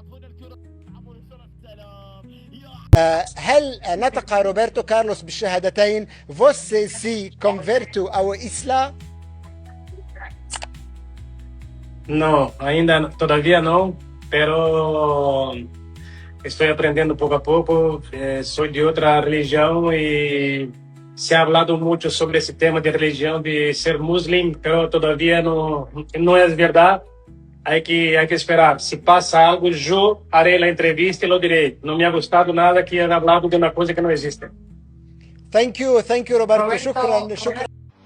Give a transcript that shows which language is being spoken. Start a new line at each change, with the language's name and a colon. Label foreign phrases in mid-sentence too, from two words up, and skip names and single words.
Arabic: هنا الكرة عبر السلام. هل نطق روبرتو كارلوس بالشهادتين
Portuguese: Você se convertiu ao Islã?
Spanish: No, ainda todavía no, pero estoy aprendiendo poco a poco. Soy de otra religión y se ha hablado mucho sobre ese tema de religión, de ser muslim, pero todavía no es verdad. Hay que esperar. Si pasa algo, yo haré la entrevista y lo diré. No me ha gustado nada que han hablado de una cosa que no existe.
English: Thank you Roberto.
Arabic: شكرا.